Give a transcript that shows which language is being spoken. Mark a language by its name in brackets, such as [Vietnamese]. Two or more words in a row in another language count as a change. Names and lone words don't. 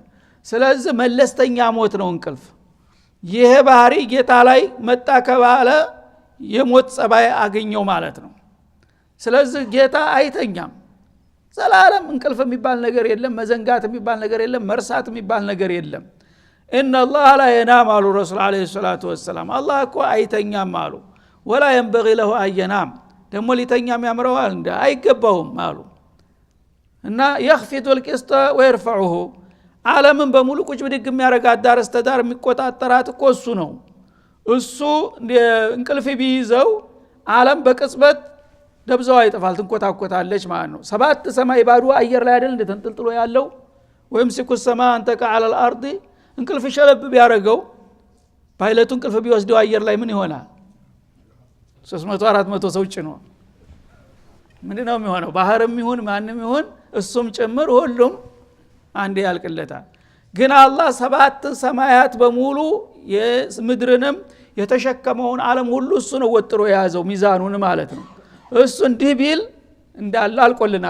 [Amharic] ስለዚህ መለስተኛ ሞት ነው እንቅልፍ። ይሄ ባህሪ ጌታ ላይ መጣ ከባለ የሞት ጸባይ አገኘው ማለት ነው። ስለዚህ ጌታ አይተኛም፣ ዘላለም እንቅልፍ የሚባል ነገር የለም፣ መዘንጋት የሚባል ነገር የለም፣ መርሳት የሚባል ነገር የለም። [Arabic] ان الله لا ينام [Amharic] አሉ [Arabic] رسول عليه الصلاة والسلام። [Amharic] አላህ እኮ አይተኛም አሉ። [Arabic] ولا ينبغي له ان ينام [Amharic] ደግሞ ሊተኛም ያምረዋል እንደ አይገባውም አሉ። እና [Arabic] يخفض القسط ويرفعه [Amharic] ዓለምን በሙሉ ቁጭ ብድግ የሚያረጋት ዳር እስተ ዳር የሚቆጣጠራት እኮ እሱ ነው። እሱ እንቅልፍ ቢይዘው ዓለም በቅጽበት ደብዛው አይጠፋል፣ ትንቆታቆታለች ማለት ነው። 7 ሰማይ ባዶ አየር ላይ አይደል እንደተንጠልጥሎ ያለው? ወይም ሲኩ [Arabic] السماء انت على الارض [Amharic] እንቅልፍ ሸለብ ቢያረገው ፓይለቱ እንቅልፍ ቢወስደው አየር ላይ ምን ይሆናል? 300 400 ሰው ጭኖ ምንድነው የሚሆነው? ባህርም ይሁን ማንም ይሁን እሱም ጭምር ሁሉም አንዴ ያልቅለታል። ግን አላህ 7 ሰማያት በሙሉ የምድርንም የተሸከመውን ዓለም ሁሉ እሱ ነው ወጥሮ የያዘው ሚዛኑን ማለት ነው። እሱ እንዲህ ቢል እንዳለ አልቆልናል